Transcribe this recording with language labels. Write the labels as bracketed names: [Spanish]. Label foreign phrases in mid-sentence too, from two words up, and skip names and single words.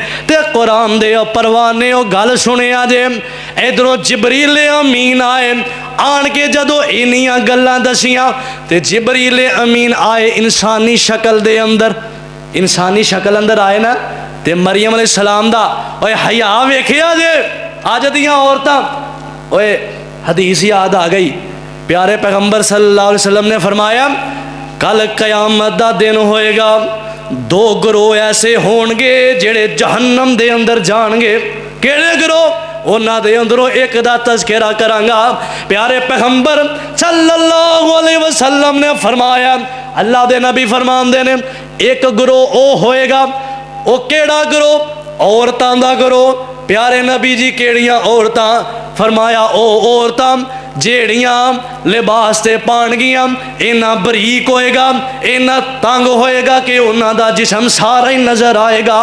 [Punjabi] تے قرآن دے پروانے او گل سنیا جے ادھروں جبریل امین آئے آن کے جدوں اینیاں گلاں دسیاں تے جبریل امین آئے انسانی شکل دے اندر، انسانی شکل اندر آئے نا تے مریم علیہ السلام دا اوئے حیا ویکھیا جے اج دیاں عورتاں. اوئے حدیث یاد آ گئی، پیارے پیغمبر [Arabic] صلى الله عليه وسلم [Punjabi] نے فرمایا کل قیامت دا دن ہوئے گا، دو گروہ ایسے ہون گے جیہڑے جہنم دے اندر جان گے. کیہڑے گروہ? اوہناں دے اندروں اک دا تذکرہ کراں گا۔ پیارے پیغمبر [Arabic] صلى الله عليه وسلم [Punjabi] نے فرمایا، اللہ دے نبی فرماندے نے اک گروہ او ہوئے گا، او کیہڑا گروہ? عورتاں دا گروہ، پیارے نبی جی کیہڑیاں عورتاں، فرمایا او عورتاں جیہڑیاں لباس تے پان گیاں اینا باریک ہوئے گا، اینا تنگ ہوئے گا کہ اوہناں دا جسم سارا ہی نظر آئے گا.